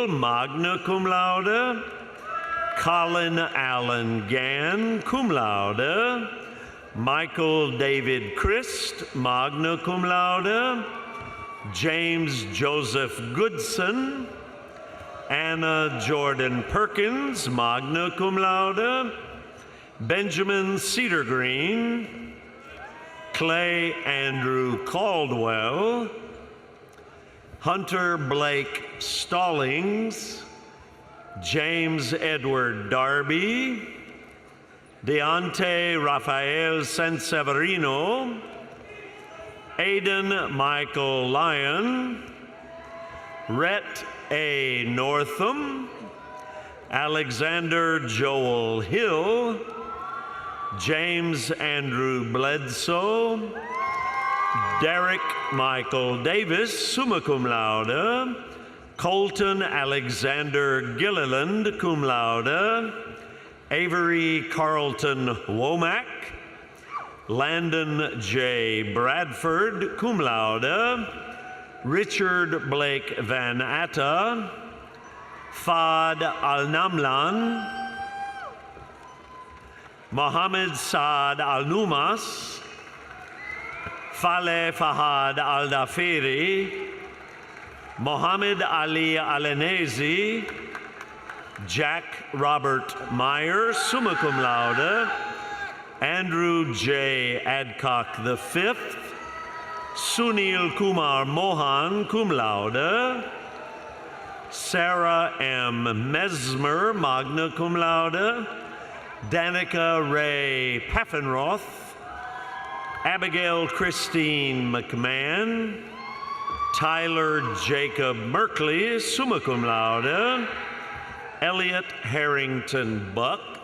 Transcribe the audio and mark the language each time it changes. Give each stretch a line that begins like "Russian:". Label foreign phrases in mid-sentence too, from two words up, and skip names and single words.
Latin: magna cum laude,
English: Colin Allen Gann,
Latin: cum laude,
English: Michael David
Latin: Christ, magna cum laude,
English: James Joseph Goodson, Anna
Latin: Jordan Perkins, magna cum laude,
English: Benjamin Cedargreen, Clay Andrew Caldwell, Hunter Blake Stallings, James Edward Darby, Deontay Rafael Sanseverino, Aidan Michael Lyon, Rhett A. Northam, Alexander Joel Hill, James Andrew Bledsoe, Derek Michael Davis,
Latin: summa cum laude,
English: Colton Alexander Gilliland,
Latin: cum laude,
English: Avery Carlton Womack, Landon J.
Latin: Bradford, cum laude,
English: Richard Blake Van Atta, Fad Al-Namlan, Mohammed Saad Al-Numas, Faleh Fahad Al-Dafiri, Mohammed Ali Alanezi, Jack Robert Meyer,
Latin: summa cum laude,
English: Andrew J. Adcock V, Sunil Kumar Mohan,
Latin: cum laude,
English: Sarah M. Mesmer,
Latin: magna cum laude,
English: Danica Ray Paffenroth, Abigail Christine McMahon, Tyler Jacob Merkley,
Latin: summa cum laude,
English: Elliot Harrington Buck,